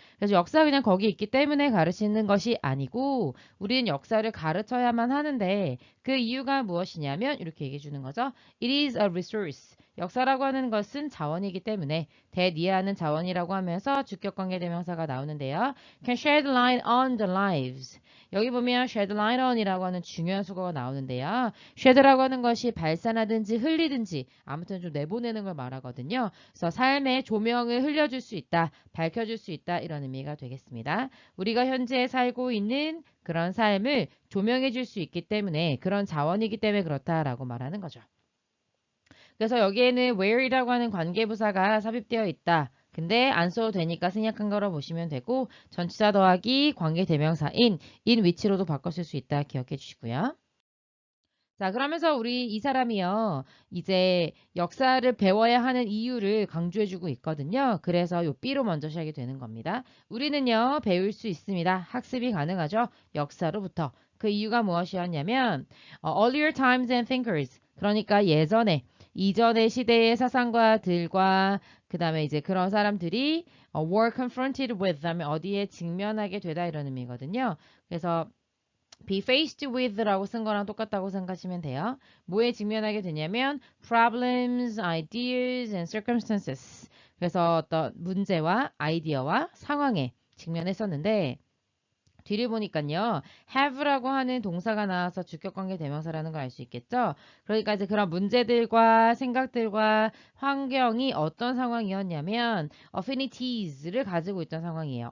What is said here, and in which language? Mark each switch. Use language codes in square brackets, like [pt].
[ko] 그래서 역사 그냥 거기 있기 때문에 가르치는 것이 아니고 우리는 역사를 가르쳐야만 하는데 그 이유가 무엇이냐면 이렇게 얘기해 주는 거죠. [en] It is a resource. [ko] 역사라고 하는 것은 자원이기 때문에 대니하는 자원이라고 하면서 주격관계대명사가 나오는데요. [en] Can shed light on the lives. [ko] 여기 보면 shed light on이라고 하는 중요한 수거가 나오는데요. shed라고 하는 것이 발산하든지 흘리든지 아무튼 좀 내보내는 걸 말하거든요. 그래서 삶에 조명을 흘려줄 수 있다, 밝혀줄 수 있다 이런 의미가 되겠습니다. 우리가 현재 살고 있는 그런 삶을 조명해 줄 수 있기 때문에 그런 자원이기 때문에 그렇다라고 말하는 거죠. 그래서 여기에는 where이라고 하는 관계부사가 삽입되어 있다. 근데 안 써도 되니까 생략한 거로 보시면 되고 전치사 더하기 관계대명사인 in 위치로도 바꿨을 수 있다 기억해 주시고요. 자, 그러면서 우리 이 사람이요, 이제 역사를 배워야 하는 이유를 강조해주고 있거든요. 그래서 요 B로 먼저 시작이 되는 겁니다. 우리는요, 배울 수 있습니다. 학습이 가능하죠. 역사로부터. 그 이유가 무엇이었냐면, [en] earlier times and thinkers. [ko] 그러니까 예전에, 이전의 시대의 사상가들과 그 다음에 이제 그런 사람들이 [en] were confronted with [ko] 하면 어디에 직면하게 되다 이런 의미거든요. 그래서 be faced with라고 쓴 거랑 똑같다고 생각하시면 돼요. 뭐에 직면하게 되냐면 [en] problems, ideas, and circumstances. [ko] 그래서 어떤 문제와 아이디어와 상황에 직면했었는데 뒤를 보니까요. have라고 하는 동사가 나와서 주격관계 대명사라는 걸 알 수 있겠죠. 그러니까 이제 그런 문제들과 생각들과 환경이 어떤 상황이었냐면 affinities를 가지고 있던 상황이에요.